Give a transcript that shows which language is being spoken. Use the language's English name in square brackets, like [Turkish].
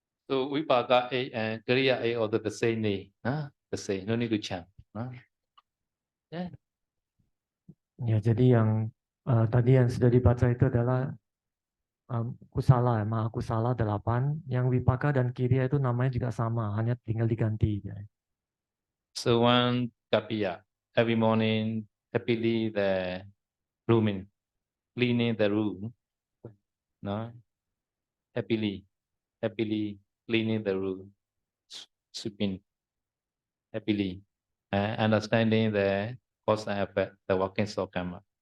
[English] So Vipaka 8 and Kriya 8 also the same name. The same, no need to chant. Yeah. [Indonesian] Ya, jadi yang tadi yang sudah dibaca itu adalah kusala, maha kusala 8. Yang wipaka dan kiriya itu namanya juga sama, hanya tinggal diganti. Ya. [English] So one Kapiya, every morning happily the rooming, cleaning the room. No? Happily cleaning the room, sweeping happily, understanding the cause and effect, the workings of karma.